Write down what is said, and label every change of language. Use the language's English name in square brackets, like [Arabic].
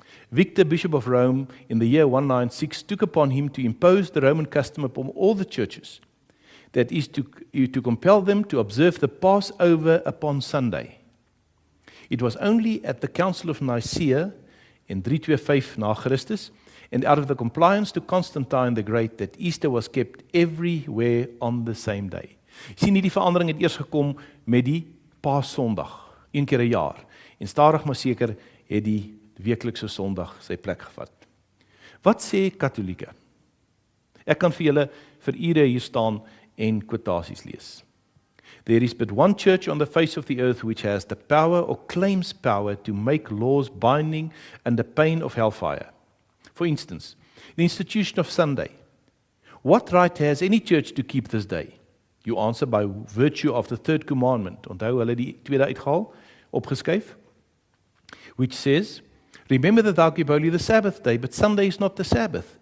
[English] Victor, Bishop of Rome, in the year 196, took upon him to impose the Roman custom upon all the churches, that is to compel them to observe the Passover upon Sunday. It was only at the Council of Nicaea in 325 [Afrikaans] na Christus, [English] and out of the compliance to Constantine the Great, that Easter was kept everywhere on the same day. [Afrikaans] Sien nie, die verandering het eers gekom met die Paasondag, een keer 'n jaar. En stadig maar seker het die weeklikse Sondag sy plek gevat. Wat sê Katolieke? Ek kan vir julle vir ure hier staan en kwotasies lees. [English] There is but one church on the face of the earth which has the power or claims power to make laws binding under pain of hellfire. For instance, the institution of Sunday. What right has any church to keep this day? You answer by virtue of the third commandment. [Afrikaans] Onthou hulle die tweede uitgehaal, opgeskuif, [English] which says, remember that thou keep holy the Sabbath day, but Sunday is not the Sabbath.